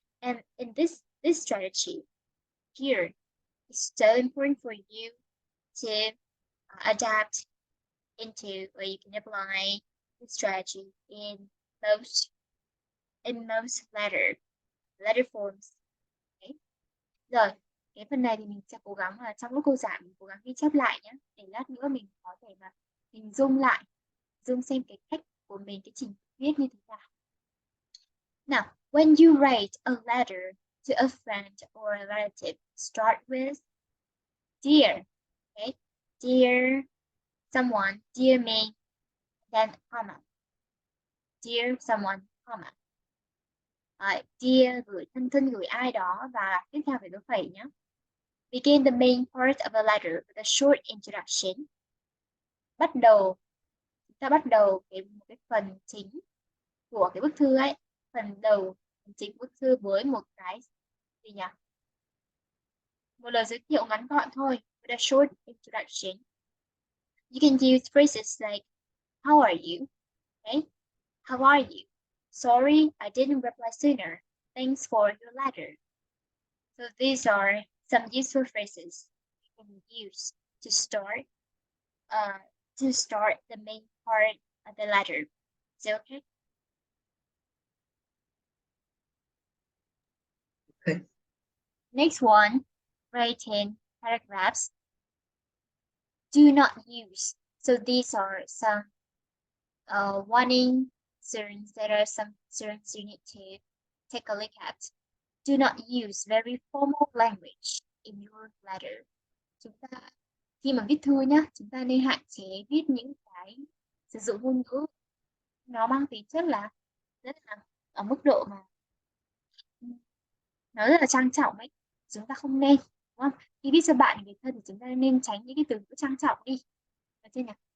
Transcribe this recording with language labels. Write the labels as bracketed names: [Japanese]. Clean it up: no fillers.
[English] And in this strategy here, it's so important for you to adapt into where you can apply the strategy in most letter forms. Okay. [Vietnamese] Rồi, cái phần này thì mình sẽ cố gắng là trong lúc cô giảng mình cố gắng ghi chép lại nhé, để lát nữa mình có thể mà hình dung lại, xem cái cách của mình, cái trình viết như thế nào. [English] Now, when you write a letter to a friend or a relative, start with dear, okay? Dear someone, dear me, then comma. Dear someone, comma. [Vietnamese] Dear gửi thân gửi ai đó và tiếp theo phải dấu phẩy nhé. [English] Begin the main part of a letter with a short introduction. [Vietnamese] Chúng ta bắt đầu cái phần chính của cái bức thư ấy, phần đầu chính bức thư với một cái gì nhỉ? Một lời giới thiệu ngắn gọn thôi, [English] with a short introduction. You can use phrases like, how are you? Okay? How are you? Sorry, I didn't reply sooner. Thanks for your letter. So these are some useful phrases you can use to start the main part of the letter. Is it okay? Okay. Next one, writing paragraphs. Do not use. So these are some warning concerns. There are some concerns you need to take a look at. Do not use very formal language in your letter. [Vietnamese] Chúng ta khi mà viết thư nhá, chúng ta nên hạn chế viết những cái sử dụng ngôn ngữ nó mang tính chất là rất là ở mức độ mà nó rất là trang trọng ấy. Chúng ta không nên, đúng không? Khi viết cho bạn người thân thì chúng ta nên tránh những cái từ ngữ trang trọng đi. Được chưa nhỉ?